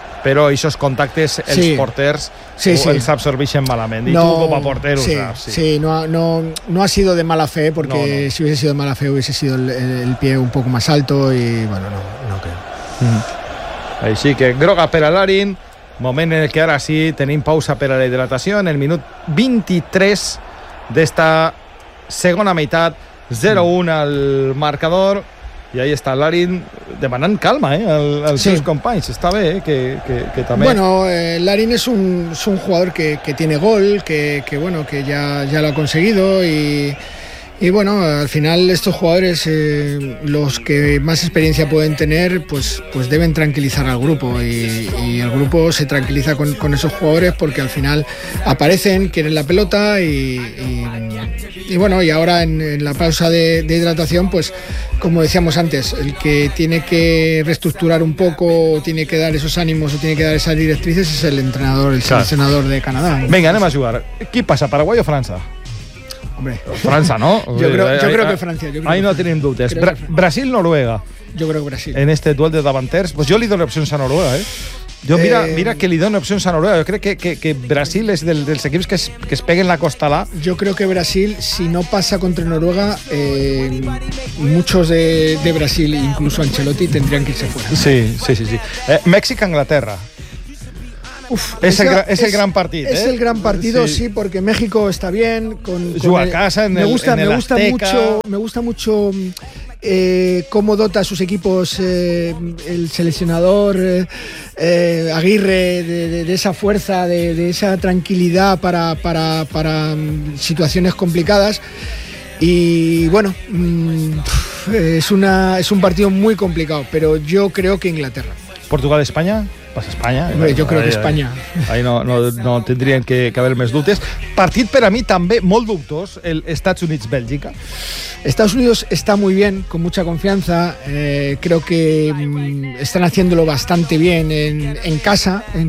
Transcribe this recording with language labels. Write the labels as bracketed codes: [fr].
[ca] Però aquests contactes, els sí, porters, sí, sí, els absorbeixen malament. No, i tu com a porter sí, ho saps. [es] Sí, sí, no ha sido de mala fe, [ca] perquè no. [es] Si hubiese sido de mala fe hubiese sido el pie un poco más alto y, bueno, no creo. Mm. [ca] Així que groga per a Larin. Moment en el que ara sí tenim pausa per a la hidratació. En el minut 23... d'esta segona meitat, 0-1 al marcador, i ahí està Larin demanant calma als sí, seus companys. Està bé que també... [es] Bueno, Larin és un jugador que tiene gol, que bueno, que ya lo ha conseguido y bueno, al final estos jugadores, los que más experiencia pueden tener, pues deben tranquilizar al grupo y el grupo se tranquiliza con esos jugadores porque al final aparecen, quieren la pelota y bueno, y ahora en la pausa de hidratación, pues como decíamos antes, el que tiene que reestructurar un poco, o tiene que dar esos ánimos o tiene que dar esas directrices es el entrenador, el seleccionador de Canadá. [ca] Venga, anem a jugar. [es] ¿Qué pasa, Paraguay o Francia? Hombre. [ca] França, no? Jo crec que Francia. Ahí no tenim dubtes. Brasil-Noruega. Jo crec que Brasil. En este duel de davanters. Pues jo li dono opcions a Noruega, eh? Jo mira que li dona opcions a Noruega. Jo crec que Brasil és dels equips que es peguen la costalà. Jo crec que Brasil, si no passa contra Noruega, [es] muchos de Brasil, incluso Ancelotti, tendrían que irse fuera. [ca] Sí. México-Anglaterra. [es] Es el gran partido, sí, porque México está bien. Me gusta mucho cómo dota a sus equipos el seleccionador Aguirre de esa fuerza, de esa tranquilidad para situaciones complicadas. Y bueno, es un partido muy complicado, pero yo creo que Inglaterra. ¿Portugal-España? Pues España. Hombre, yo creo que España. Ahí no tendrían que haber [ca] més dubtes. Partit per a mi també molt dubtós, el Estats Units-Bèlgica. [es] Estados Unidos está muy bien, con mucha confianza. Creo que están haciéndolo bastante bien en casa.